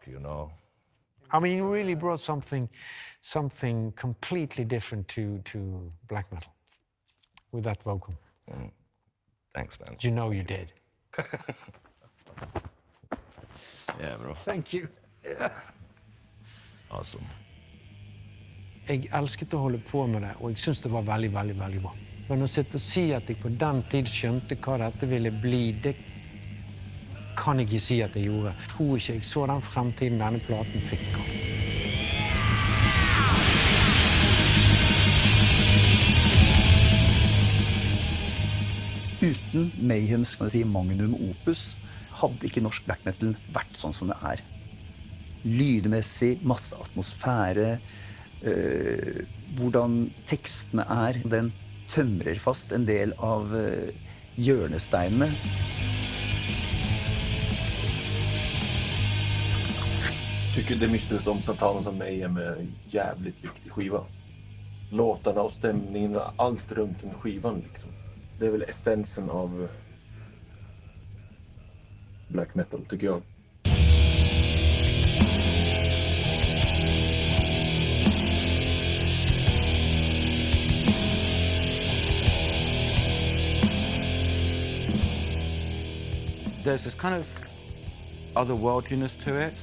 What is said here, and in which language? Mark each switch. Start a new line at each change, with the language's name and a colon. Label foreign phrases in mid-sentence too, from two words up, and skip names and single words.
English: I mean, you really brought something completely different to black metal with that vocal. Thanks, man. You know you did. Yeah, bro. Thank you. Yeah. Awesome.
Norwegian: Jeg elsket å holde på med det, og jeg synes det var veldig, veldig, veldig bra. Men å sitte og si at jeg på den tid skjønte hva dette ville bli, det kan jeg ikke si at jeg gjorde. Jeg tror ikke jeg så den fremtiden denne platen fikk. Uten Mayhems
Latin: magnum opus
Norwegian: hadde ikke norsk black metal vært sånn som det er. Lydmessig, masse atmosfære, hvordan tekstene er. Den tømrer fast en del av hjørnesteinene.
Swedish: Tycker det Mr. som Satanas av Mayhem är jävligt viktig skiva. Låtarna och stämningen, allt runt den skivan liksom. Det är väl essensen av
English: black metal
Swedish: tycker jag.
English: There's this kind of otherworldliness to it.